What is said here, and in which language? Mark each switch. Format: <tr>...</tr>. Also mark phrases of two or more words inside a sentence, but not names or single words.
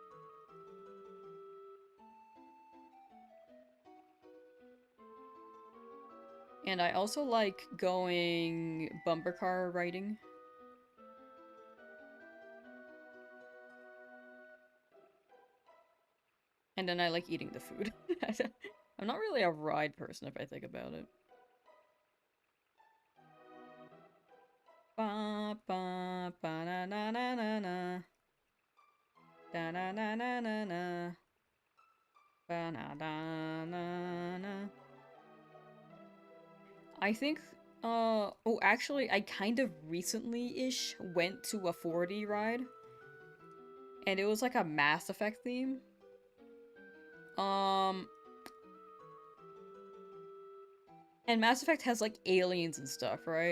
<en>And I also like going bumper car riding. And then I like eating the food. I'm not really a ride person if I think about it. Ba ba ba na na na na na. Da na na na na na. Ba na na na na. I think, oh, actually, I kind of recently-ish went to a 4D ride. And it was like a Mass Effect theme. And Mass Effect has, like, aliens and stuff, right?</en>